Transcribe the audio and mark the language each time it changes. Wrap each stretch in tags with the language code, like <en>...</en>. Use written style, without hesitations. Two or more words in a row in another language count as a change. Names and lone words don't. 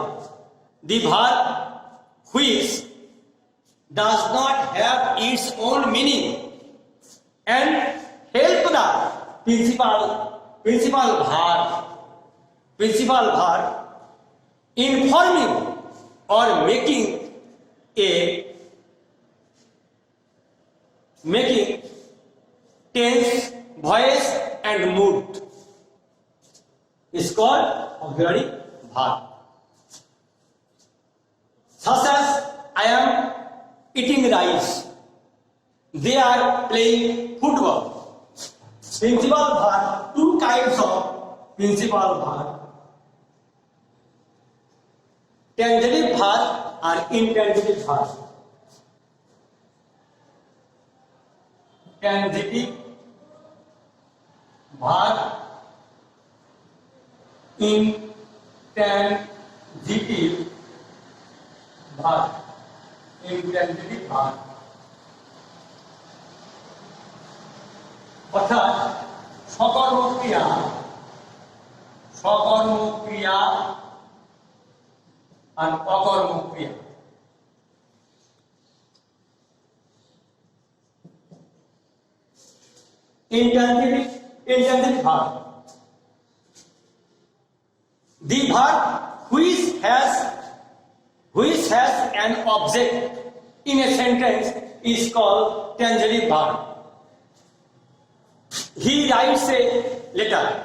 <en>The verb which does not have its own meaning and help the principal verb in forming or making tense, voice and mood is called auxiliary verb. Such as I am eating rice, they are playing football. Principal verb, two kinds of principal verb. Transitive verb and intransitive verb. Transitive verb, intransitive verb, intransitive verb</en> <bn>অর্থাৎ সকর্মক্রিয়া আর অকর্মক্রিয়া।</bn> <en>Intransitive verb, the verb which has an object in a sentence is called transitive verb. He writes a letter.</en>